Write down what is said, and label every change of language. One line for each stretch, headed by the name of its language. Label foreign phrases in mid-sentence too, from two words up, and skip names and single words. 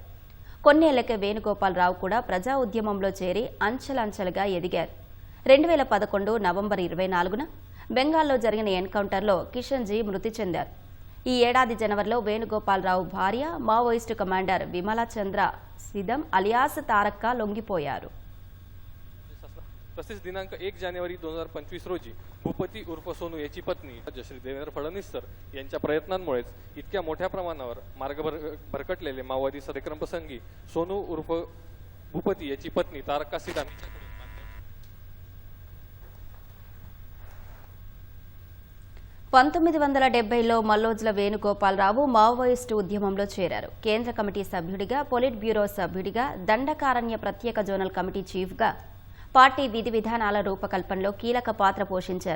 Telugu: కొన్నేళ్లకే వేణుగోపాలరావు కూడా ప్రజా ఉద్యమంలో చేరి అంచెలంచెలుగా ఎదిగారు. 2011 నవంబర్ 24న బెంగాల్లో జరిగిన ఎన్కౌంటర్లో కిషన్జీ మృతి చెందారు. ఈ ఏడాది జనవరిలో వేణుగోపాలరావు భార్య మావోయిస్టు కమాండర్ విమలా చంద్ర సిదం అలియాస్ తారక్క లొంగిపోయారు.
Marathi: तसेच दिनांक 1 जानेवारी 2025 रोजी भूपती उर्फ सोनू याची पत्नी श्री देवेंद्र फडणवीस सर यांच्या प्रयत्नांमुळेच इतक्या मोठ्या प्रमाणावर मार्ग भरकटलेले माओवादी कार्यक्रम प्रसंगी सोनू उर्फ भूपती याची पत्नी तारका सिदाम
Telugu: 1970లో మల్లోజుల వేణుగోపాలరావు మావోయిస్టు ఉద్యమంలో చేరారు. కేంద్ర కమిటీ సభ్యుడిగా, పొలిట్ బ్యూరో సభ్యుడిగా, దండకారణ్య ప్రత్యేక జోనల్ కమిటీ చీఫ్గా పార్టీ విధి విధానాల రూపకల్పనలో కీలక పాత్ర పోషించారు.